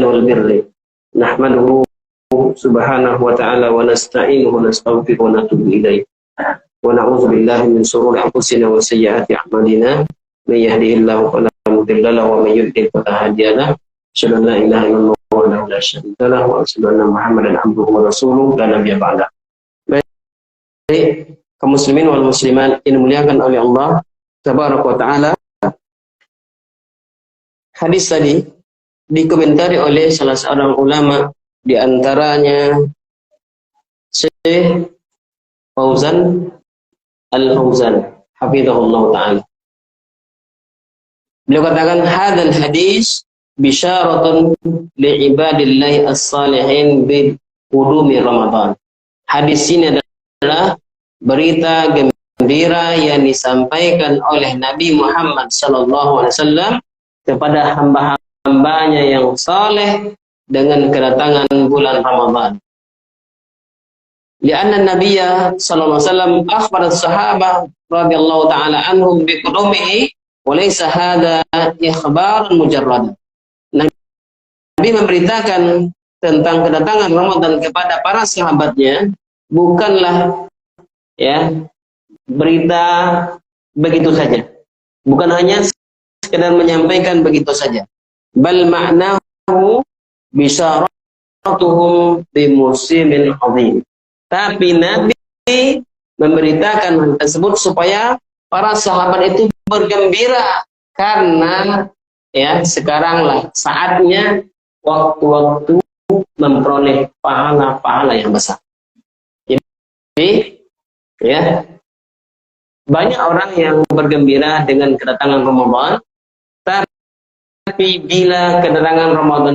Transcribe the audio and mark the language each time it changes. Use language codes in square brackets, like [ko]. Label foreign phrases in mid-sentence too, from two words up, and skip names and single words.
[ar] والبر نحمده سبحانه وتعالى ونستعينه ونستغفره ونتوب إليه ونعوذ بالله من شرور أنفسنا وسيئات أعمالنا من يهده الله فلا مضل له ومن يضلل فلا هادي له. أشهد أن لا إله إلا الله وحده لا شريك له وأشهد أن محمدا عبده ورسوله لا نبي بعده. [id] Baik, kaum [ar] المسلمين والمسلمات [id] yang dimuliakan oleh Allah [ar] تبارك وتعالى. [id] Hadis tadi dikomentari oleh salah seorang ulama, di antaranya Syekh Fauzan Al-Fauzan [ar] حفظه الله تعالى. [id] Beliau katakan [ar] هذا الحديث بشارة لعباد الله الصالحين بقدوم رمضان. [id] Hadis ini adalah berita gembira yang disampaikan oleh Nabi Muhammad [ar] صلى الله عليه وسلم [id] kepada hamba-hambanya yang saleh dengan kedatangan bulan Ramadan. [ar] لأن النبي صلى الله عليه وسلم أخبر الصحابة رضي الله تعالى عنهم بقدومه وليس هذا إخبارا مجردا. [id] Nabi memberitakan tentang kedatangan Ramadan kepada para sahabatnya bukanlah ya berita begitu saja. Bukan hanya sekedar menyampaikan begitu saja. [ar] بل معناه بشارتهم بموسم عظيم. [id] Tapi Nabi memberitakan hal tersebut supaya para sahabat itu bergembira karena ya sekaranglah saatnya waktu-waktu memperoleh pahala-pahala yang besar. Jadi ya banyak orang yang bergembira dengan kedatangan Ramadan, tapi bila kedatangan Ramadan